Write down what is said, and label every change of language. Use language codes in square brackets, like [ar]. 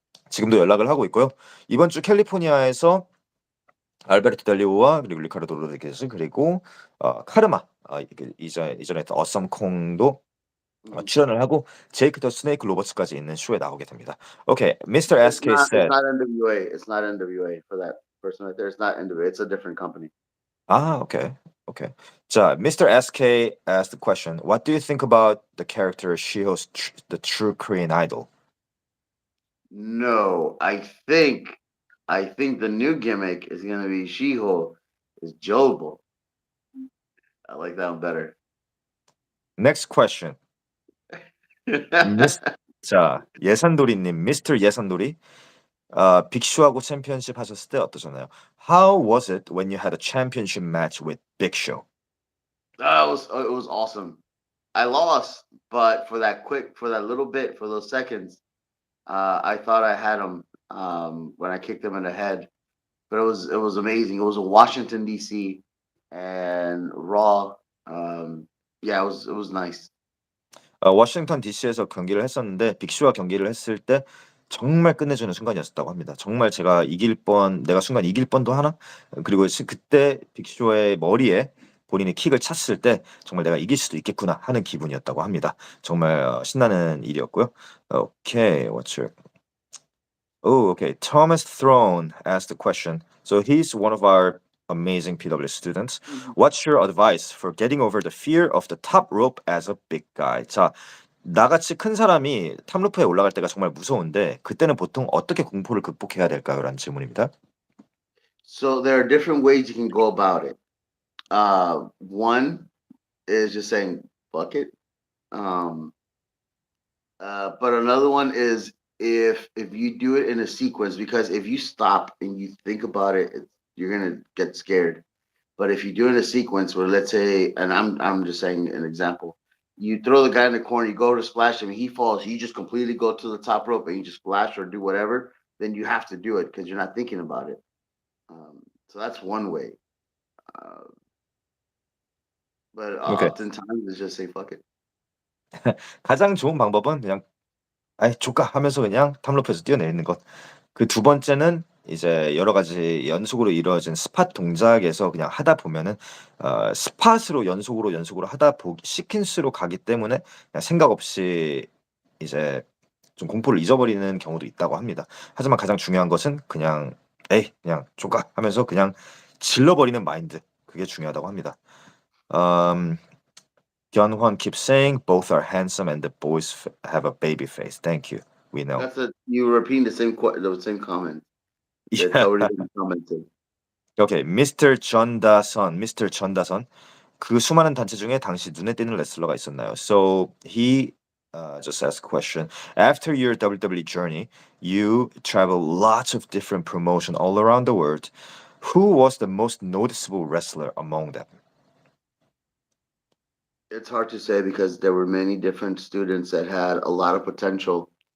[ko] 지금도 연락을 하고 있고요. 이번 주 캘리포니아에서 알베르토 델리오와 그리고 리카르도 로드리게스 그리고 카르마 이전에 했던 어썸콩도 Mhm. 출연을 하고 제이크 더 스네이크 로버츠까지 있는 쇼에 나오게 됩니다. [en] Okay, Mr. It's SK not. It's said. not NWA. It's not NWA for that person right there. It's not NWA. It's a different company. Okay, okay. 자, Mr. SK asked the question. What do you think about the character Shiho's the true Korean idol? No, I think the new gimmick is gonna be She-Hulk is Jobo. I like that one better. Next question. [ko] 미스, 자, 예산돌이님, Mr. 예산돌이. 빅쇼하고 챔피언십 하셨을 때 어떠셨나요? [en] How was it when you had a championship match with Big Show? It was awesome. I lost, but for that little bit, for those seconds, I thought I had him when I kicked him in the head. But it was amazing. It was a Washington D.C. and Raw. Yeah, it was nice. [ko] 워싱턴 DC에서 경기를 했었는데 빅쇼와 경기를 했을 때 정말 끝내주는 순간이었다고 합니다. 정말 내가 순간 이길 뻔도 하나? 그리고 그때 빅쇼의 머리에 본인이 킥을 찼을 때 정말 내가 이길 수도 있겠구나 하는 기분이었다고 합니다. 정말 신나는 일이었고요. [en] Okay, what's your Oh, okay. Thomas Throne asked the question. So he's one of our amazing PW students. Mhm. What's your advice for getting over the fear of the top rope as a big guy? [ko] 자, 나같이 큰 사람이 탑로프에 올라갈 때가 정말 무서운데 그때는 보통 어떻게 공포를 극복해야 될까요? 라는 질문입니다. [en] So there are different ways you can go about it. One is just saying fuck it. Um, but another one is if you do it in a sequence, because if you stop and you think about it, you're gonna get scared. But if you do it in a sequence where, let's say, and I'm just saying an example, you throw the guy in the corner, you go to splash him, he falls, you just completely go to the top rope and you just splash or do whatever, then you have to do it because you're not thinking about it. So that's one way. Uh, but 오케이. oftentimes it's just say fuck it. [ko] 가장 좋은 방법은 그냥 아이 조까 하면서 그냥 탑로프에서 뛰어내리는 것. 그 두 번째는 이제 여러 가지 연속으로 이루어진 스팟 동작에서 그냥 하다 보면은 스팟으로 연속으로 하다 보기 시퀀스로 가기 때문에 그냥 생각 없이 이제 좀 공포를 잊어버리는 경우도 있다고 합니다. 하지만 가장 중요한 것은 그냥 "에이 그냥 조까." 하면서 그냥 질러버리는 마인드 그게 중요하다고 합니다. [en] Um, Hyunhwan keeps saying both are handsome and the boys have a baby face. Thank you. We know. That's a you repeating the same comment that's Yeah. already been commented. Okay. Mr. 전다선, Mr. 전다선. [ko] 그 수많은 단체 중에 당시 눈에 띄는 레슬러가 있었나요? [en] So he just asked a question. After your WWE journey, you travel lots of different promotion all around the world. Who was the most noticeable wrestler among them? It's hard to say because there were many different students that had a lot of potential.